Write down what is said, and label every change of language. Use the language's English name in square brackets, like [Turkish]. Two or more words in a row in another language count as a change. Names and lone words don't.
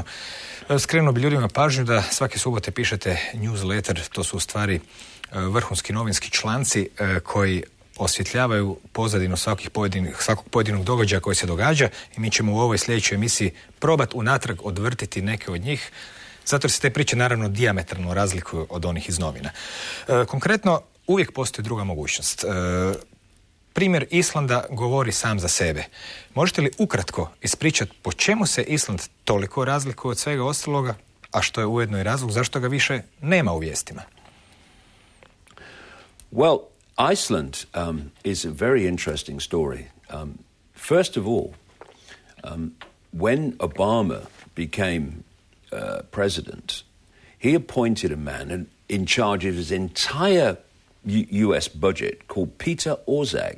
[Croatian] Skrenuo bi ljudima pažnju da svake subote pišete newsletter, to su u stvari vrhunski novinski članci koji osvjetljavaju pozadinu svakog pojedinog događaja koji se događa i mi ćemo u ovoj sljedećoj emisiji probati unatrag odvrtiti neke od njih, zato jer se te priče naravno dijametralno razlikuju od onih iz novina. Konkretno, uvijek postoji druga mogućnost. Primjer Islanda govori sam za sebe. Možete li ukratko ispričati po čemu se Island toliko razlikuje od svega ostaloga, a što je ujedno i razlog zašto ga više nema u vijestima? [English] Well, Iceland is a very interesting story. First of all, when Obama became president, he appointed a man in charge of his entire US budget called Peter Orszag.